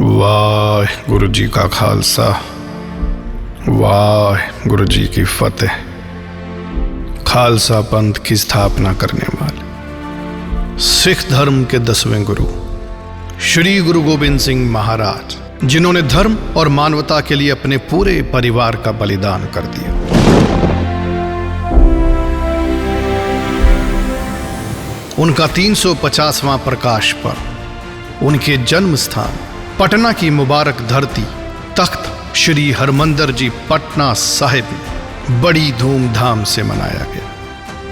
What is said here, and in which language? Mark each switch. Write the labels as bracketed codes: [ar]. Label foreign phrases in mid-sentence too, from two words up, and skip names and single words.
[hi] वाहिगुरु जी का खालसा, वाहिगुरु जी की फतेह। खालसा पंथ की स्थापना करने वाले सिख धर्म के 10वें गुरु श्री गुरु गोबिंद सिंह महाराज, जिन्होंने धर्म और मानवता के लिए अपने पूरे परिवार का बलिदान कर दिया। उनका 350वां प्रकाश पर्व, उनके जन्म स्थान पटना की मुबारक धरती तख्त श्री हरमंदिर जी पटना साहिब में बड़ी धूमधाम से मनाया गया।